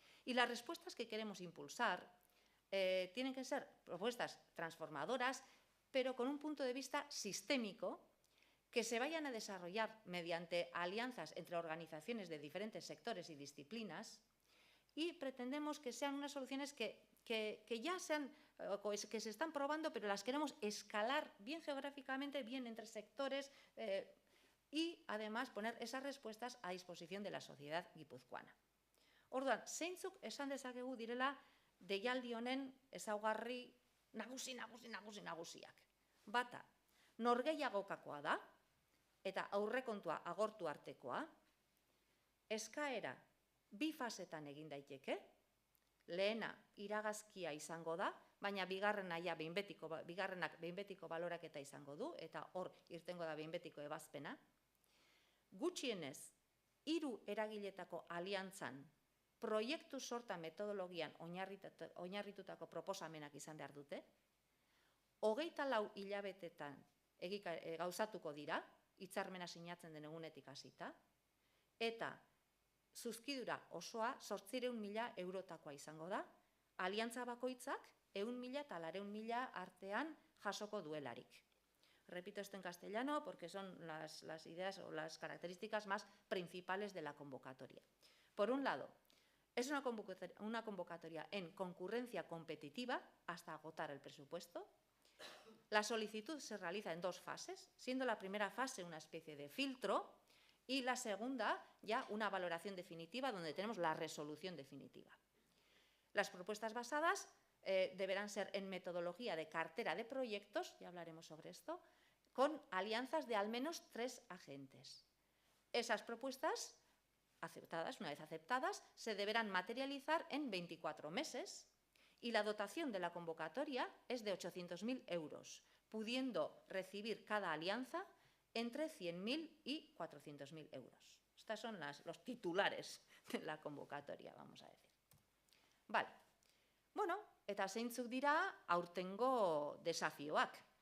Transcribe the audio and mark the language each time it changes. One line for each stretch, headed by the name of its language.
Spanish: Y las respuestas que queremos impulsar tienen que ser propuestas transformadoras, pero con un punto de vista sistémico, que se vayan a desarrollar mediante alianzas entre organizaciones de diferentes sectores y disciplinas, y pretendemos que sean unas soluciones que ya que se están probando, pero las queremos escalar bien geográficamente, bien entre sectores, y además poner esas respuestas a disposición de la sociedad guipuzcoana.
Basque: Orduan, zeintzuk esan dezakegu direla deialdi honen ezaugarri nagusiak. Bata, norgehiagokakoa da, eta aurrekontua agortu artekoa, eskaera bi fasetan egin daiteke, lehena iragazkia izango da, baina bigarrenak behin betiko baloraketa izango du, eta hor irtengo da behin betiko ebazpena. Gutxienez, 3 eragiletako aliantzan proiektu sorta metodologian oinarritutako proposamenak izan behar dute, 24 hilabetetan gauzatuko dira, hitzarmena sinatzen den egunetik hasita, eta zuzkidura osoa 800.000 eurotakoa izango da, aliantza bakoitzak 100.000 eta 200.000 artean jasoko duelarik.
Spanish: Repito esto en castellano porque son las ideas o las características más principales de la convocatoria. Por un lado, es una convocatoria en concurrencia competitiva hasta agotar el presupuesto. La solicitud se realiza en 2 fases, siendo la primera fase una especie de filtro y la segunda ya una valoración definitiva donde tenemos la resolución definitiva. Las propuestas basadas deberán ser en metodología de cartera de proyectos, ya hablaremos sobre esto, con alianzas de al menos 3 agentes. Esas propuestas aceptadas, una vez aceptadas, se deberán materializar en 24 meses y la dotación de la convocatoria es de 800.000 euros, pudiendo recibir cada alianza entre 100.000 y 400.000 euros. Estos son los titulares de la convocatoria, vamos a decir. Vale.
Basque: Bueno, eta zeintzuk dira aurtengo desafioak.